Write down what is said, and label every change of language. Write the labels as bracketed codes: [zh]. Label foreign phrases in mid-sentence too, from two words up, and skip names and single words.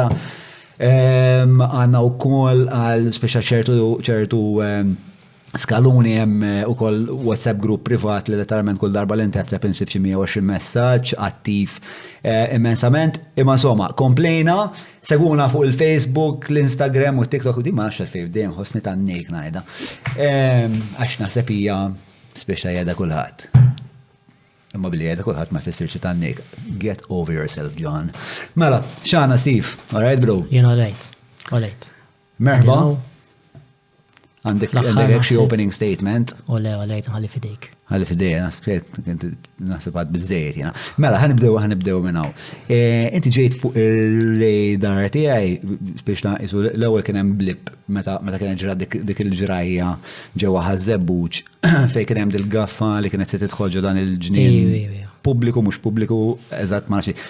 [mt] Għandna wkoll għal speċa ċertu skaluni hemm ukoll WhatsApp group privat li letteralment kull darba li ntebteb insib xi 120 messaġġ attiv immensament. Imma insomma, komplejna, seguna fuq il-Facebook, l-Instagram u t-TikTok u di ma nafx fejn dejjem ħossni tan-nejk ngħidha. Għax naħseb hija speċa jgħidha kulħadd. Imma billi jgħidha kulħadd ma jfissirx tan-nejk. [en] Get over yourself, John. [mt] Mela, x'għandna Steve? [en] All right, bro? [mt] Jien [en] all right. [mt] Merħba. Għandek xi [en] opening statement. [mt] Ole, nħalli fidejk. Għalli fidejk, naħseb għad bizzejiet jena. Mela, ħanibdew minn hawn. Inti ġejt fuq il-radar tiegħi biex naqisu l-ewwel kien hemm blip meta kien ġra dik il-ġrajja ġewwa ħażebbuġ fejn kien hemm dil-gaffa li kienet se tidħol dan il-ġnien pubbliku mhux pubbliku eżatt ma nafx.